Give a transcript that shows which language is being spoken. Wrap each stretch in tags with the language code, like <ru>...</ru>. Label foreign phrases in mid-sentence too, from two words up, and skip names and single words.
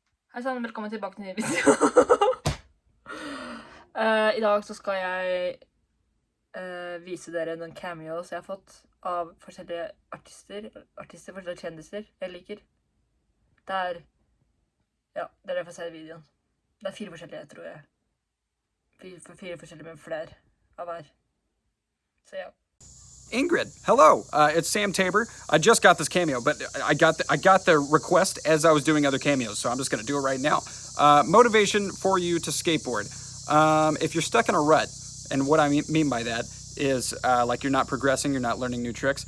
<no>Hei sann, velkommen tilbake til ny video. I dag så skal jeg vise dere noen cameos jeg har fått av forskjellige artister, forskjellige kjendiser jeg liker. Ja, dere får se i videoen. Det er 4 forskjellige, tror jeg. 4 forskjellige, men flere av hver. Så ja. Ingrid,</no> <en>hello. It's Sam Tabor. I just got this cameo, but I got the request as I was doing other cameos, so I'm just going to do it right now. Motivation for you to skateboard. If you're stuck in a rut, and what I mean by that is like you're not progressing, you're not learning new tricks.</en>